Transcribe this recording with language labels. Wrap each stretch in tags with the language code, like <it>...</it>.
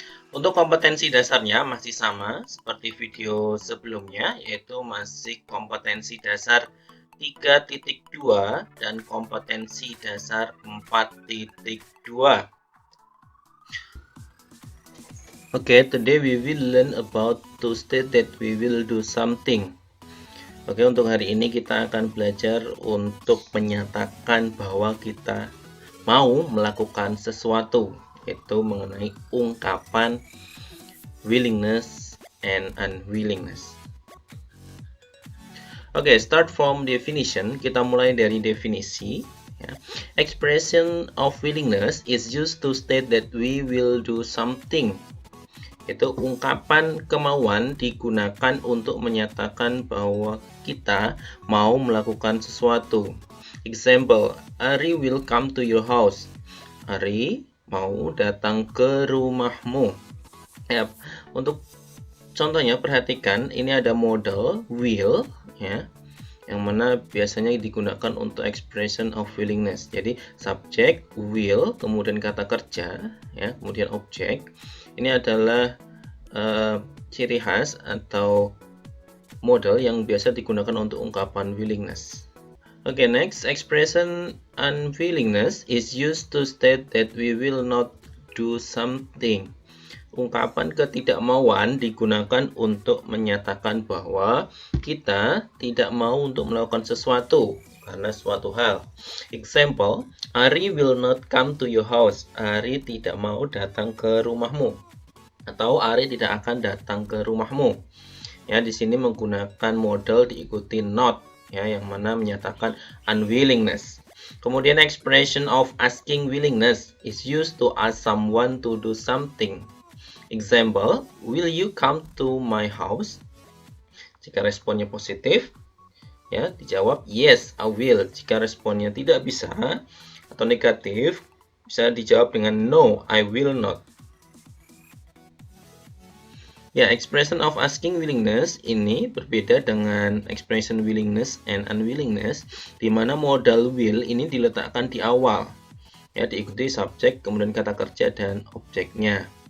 <id>Untuk kompetensi dasarnya masih sama seperti video sebelumnya, yaitu masih kompetensi dasar 3.2 dan kompetensi dasar 4.2.</id> <en>Oke, today we will learn about to state that we will do something.</en> <id>Oke, untuk hari ini kita akan belajar untuk menyatakan bahwa kita mau melakukan sesuatu, yaitu mengenai ungkapan willingness and unwillingness.</id> <en>Oke, start from definition.</en> <id>Kita mulai dari definisi. Ya.</id> <en>Expression of willingness is used to state that we will do something.</en> <id>Itu ungkapan kemauan digunakan untuk menyatakan bahwa kita mau melakukan sesuatu.</id> <en>Example, Ari will come to your house.</en> <id>Ari mau datang ke rumahmu. Ya, untuk contohnya perhatikan ini ada model will ya, yang mana biasanya digunakan untuk</id> <en>expression of willingness.</en> <id>Jadi subjek will, kemudian kata kerja ya, kemudian objek. Ini adalah ciri khas atau model yang biasa digunakan untuk ungkapan willingness.</id> <en>Okay, next, expression unwillingness is used to state that we will not do something.</en> <id>Ungkapan ketidakmauan digunakan untuk menyatakan bahwa kita tidak mau untuk melakukan sesuatu karena suatu hal.</id> <en>Example, Ari will not come to your house.</en> <id>Ari tidak mau datang ke rumahmu. Atau Ari tidak akan datang ke rumahmu. Ya, di sini menggunakan model diikuti not ya, yang mana menyatakan unwillingness.</id> <en>Kemudian expression of asking willingness is used to ask someone to do something. Example, will you come to my house?</en> <id>Jika responnya positif, ya dijawab</id> <en>yes, I will.</en> <id>Jika responnya tidak bisa atau negatif, bisa dijawab dengan</id> <en>no, I will not.</en> <id>Ya, expression of asking willingness ini berbeda dengan expression willingness and unwillingness, di mana modal will ini diletakkan di awal, ya diikuti subjek, kemudian kata kerja dan objeknya.</id>